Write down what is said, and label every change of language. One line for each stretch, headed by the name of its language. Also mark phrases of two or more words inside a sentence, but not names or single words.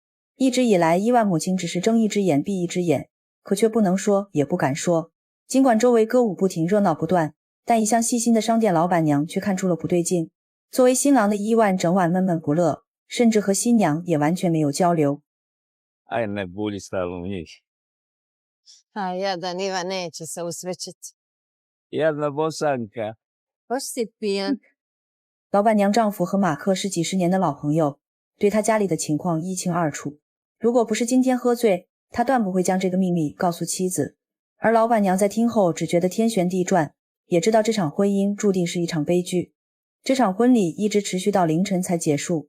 Chinese: 一直以来，伊万母亲只是睁一只眼闭一只眼，可却不能说也不敢说。尽管周围歌舞不停，热闹不断，但一向细心的商店老板娘却看出了不对劲。作为新郎的伊万整晚闷闷不乐，甚至和新娘也完全没有交流。
Croatian: Aj ne bulji stavu njih. A jadan Ivan neće se usrećiti. Jedna Bosanka. Baš si pijan.
Chinese: 老板娘丈夫和马克是几十年的老朋友，对他家里的情况一清二楚。如果不是今天喝醉，他断不会将这个秘密告诉妻子。而老板娘在听后只觉得天旋地转，也知道这场婚姻注定是一场悲剧。这场婚礼一直持续到凌晨才结束。